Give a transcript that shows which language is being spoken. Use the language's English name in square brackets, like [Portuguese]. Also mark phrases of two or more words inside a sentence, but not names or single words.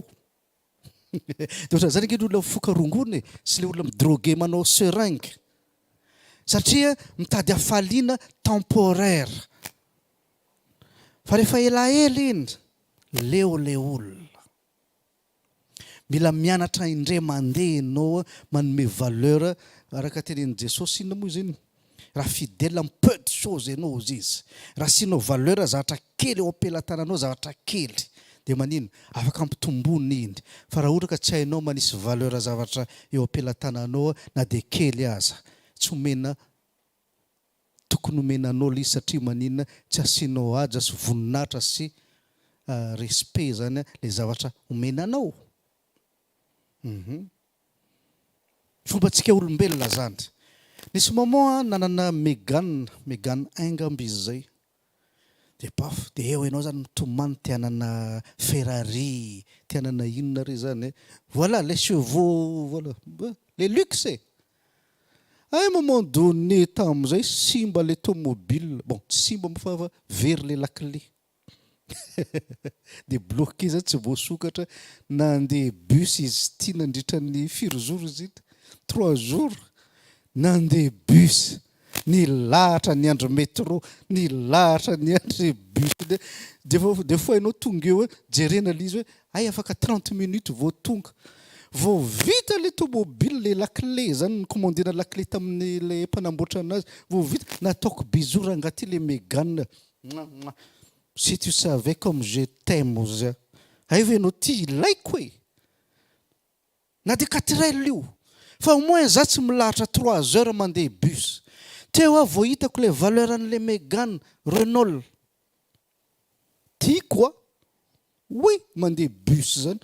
[Malagasy] Dia ohatran' zany ange ny olona mifoka rongony sy le olona midrogue manao seringue satria mitady hafaliana temporaire. Fa rehefa elaela iny leo le olona mila mianatra indray mandeha ianao manome valeur araka tenenin' Jesosy. Inona moa izy iny? Raha fidèle amin'ny [French] peu de choses [Malagasy] ianao izy. Raha siinao valeur zavatra kely eo ampelantananao, zavatra kely, dia manino afaka ampitombony iny. Fa raha ohatra ka tsy hainao manisy valeur zavatra eo ampelantananao na dia kely aza, tsy omena tokony omenanao izy satria maninona tsy asianao aja sy voninahitra sy respect zany le zavatra omenanao. Fombantsika olombelona zany. Nisy moment nanana Megane aingamby izy zay. Dia paf, dia eo ianao zany mitomany tianana Ferrari, tianana inona re zany. [French] Voilà les chevaux, voilà les luxe. À un moment donné [Malagasy] tamin'izay simba le tomobile. Bon, simba moa fa very le lakile. Dia bloqué zany tsy voasokatra. Nandeha bus izy ity nandritra ny 4 jours izy ity, 3 jours. Nandeha bus, nilahatra ny andro métro, nilahatra ny andro bus. Dia fois ianao tonga eo jerena le izy hoe ay afaka 30 minutes vao tonga. Vao vita le tomobile, le lakile zany commandena lakile tamin'ny le mpanamboatra anazy. Vao vita nataoko bisou rangaty le Megane. [French] Si tu savais comme je t'aime za. [Malagasy] Ay ve ianao ty ilaiko e. Na dia 4 heures io. Fa [French] au moins [Malagasy] za tsy milahatra 3 heures mandeha bus. Teo aho vao hitako le valeur an'le Megane Renault. Tiako a. Oui, mandeha bus zany.